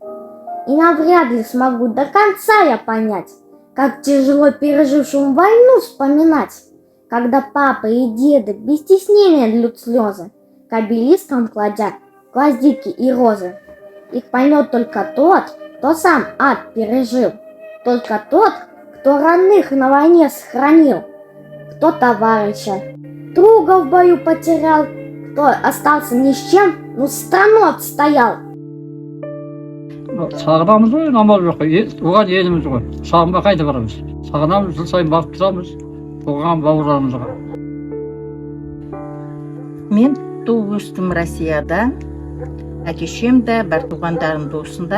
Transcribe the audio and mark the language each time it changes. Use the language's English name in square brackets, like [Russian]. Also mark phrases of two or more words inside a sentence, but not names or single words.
[Russian] И навряд ли смогу до конца я понять, как тяжело пережившим войну вспоминать, когда папа и деды без стеснения льют слезы, к обелискам кладя гвоздики и розы. Их поймет только тот, кто сам ад пережил, только тот, кто родных на войне сохранил, кто товарища, друга в бою потерял, кто остался ни с чем, но страну отстоял. [Kazakh] Сағынамыз ғой, намаз жоқ. Оған еліміз ғой. Сағынба қайда барамыз? Сағынамыз, жыл сайын барып тұрамыз. Оған бауырларымызға. Мен туып өстім Россияда, әке-шешем де, бар туғандарым осында.